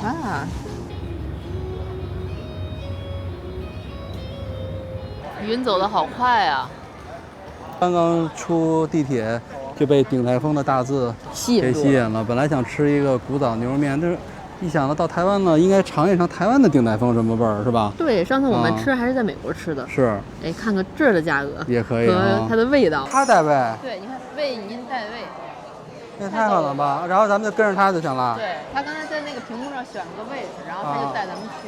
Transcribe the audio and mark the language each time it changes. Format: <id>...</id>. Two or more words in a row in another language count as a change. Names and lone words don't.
<zh>啊。雲走得好快啊！剛剛出地鐵。就被鼎泰豐的大字給吸引了。本來想吃一個古早牛肉麵，但是一想到台灣了，應該嘗一嘗台灣的鼎泰豐什麼味兒，是吧？對，上次我們吃還是在美國吃的。是。哎，看看這兒的價格也可以和它的味道。他帶位。對，你看位已經帶位。那太好了吧？然後咱們就跟着他就行了。對，他剛才在那個屏幕上選了個位置，然後他就帶咱們去。</zh>